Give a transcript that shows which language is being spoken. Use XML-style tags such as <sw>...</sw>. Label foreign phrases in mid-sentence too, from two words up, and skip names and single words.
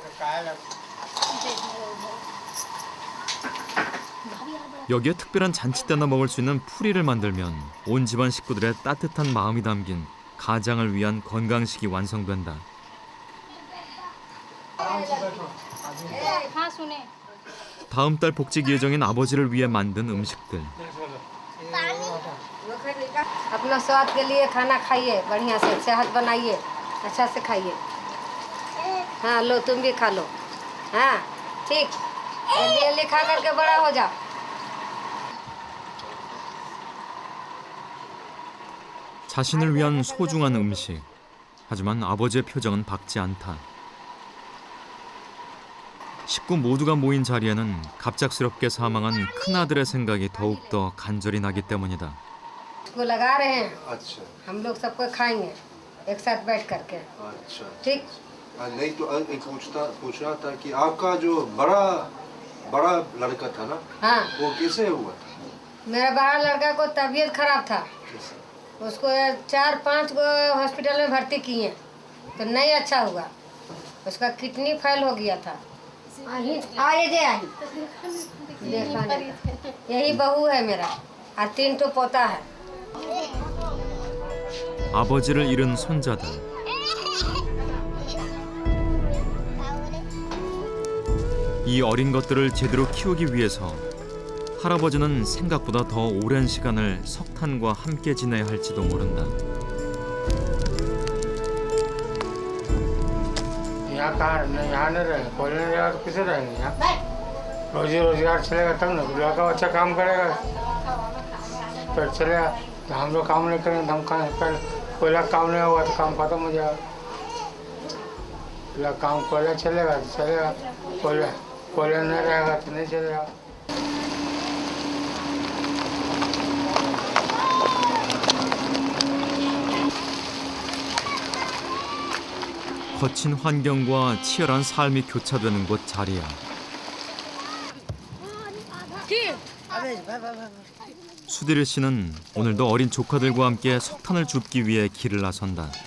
<ko>여기에 특별한 잔치 때나 먹을 수 있는 풀이를 만들면 온 집안 식구들의 따뜻한 마음이 담긴 가장을 위한 건강식이 완성된다. 다음 달 복직 예정인 아버지를 위해 만든 음식들.</ko> <hi>अपना स्वाद के लिए खाना खाइए, बढ़िया से सेहत बनाइए, अच्छा से खाइए। हाँ लो तुम भी खा लो। हाँ ठीक, जल्दी जल्दी खा करके बड़ा हो जाओ।</hi> <ko>자신을 위한 소중한 음식. 하지만 아버지의 표정은 밝지 않다. 식구 모두가 모인 자리에는 갑작스럽게 사망한 큰아들의 생각이 더욱더 간절히 나기 때문이다.</ko> <hi>इसको लगा रहे हैं, अच्छा हम लोग सबको खाएंगे एक साथ बैठ करके। अच्छा ठीक। नहीं तो एक पूछना था कि आपका जो बड़ा लड़का था ना, हाँ वो कैसे हुआ था? मेरा बड़ा लड़का को तबीयत खराब था, उसको 4-5 गो हॉस्पिटल में भर्ती किए तो नहीं अच्छा हुआ, उसका किडनी फेल हो गया था। यही बहू है मेरा और 3 ठो पोता है।</hi> <ko>아버지를 잃은 손자들. 이 어린 것들을 제대로 키우기 위해서 할아버지는 생각보다 더 오랜 시간을 석탄과 함께 지내야 할지도 모른다.</ko> <hi>यहाँ कहाँ यहाँ नहीं रहे, कोई नहीं रहेगा तो किसे रहेंगे यहाँ? रोजी रोजगार चलेगा तब ना, लड़का बच्चा काम करेगा फिर चलेगा। तो हम लोग काम नहीं करेंगे तो हम कहाँ कर, कोयला काम नहीं होगा तो काम खत्म हो जाएगा। काम कोयला चलेगा तो चलेगा, कोयला नहीं रहेगा तो नहीं चलेगा।</hi> <ko>거친 환경과 치열한 삶이 교차되는 곳 자리야. 수디르 씨는 오늘도 어린 조카들과 함께 석탄을 줍기 위해 길을 나선다.</ko>